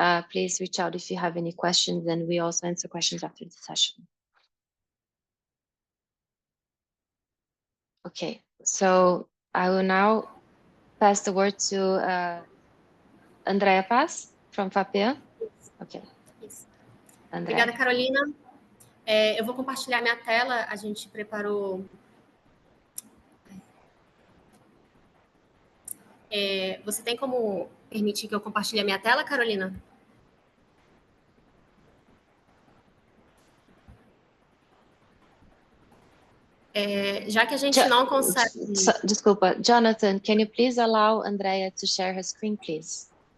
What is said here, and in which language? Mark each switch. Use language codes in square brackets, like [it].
[en] Please reach out if you have any questions, and we also answer questions after the session. Okay, so I will now pass the word to Andrea Paz from FAPEAM. Okay. [pt] Isso. Andrea. Obrigada, Carolina. Eu vou compartilhar minha tela. A gente preparou... você tem como permitir que eu compartilhe a minha tela, Carolina? Já que a gente não consegue... Desculpa, [en] Jonathan, can you please allow Andrea to share her screen, please?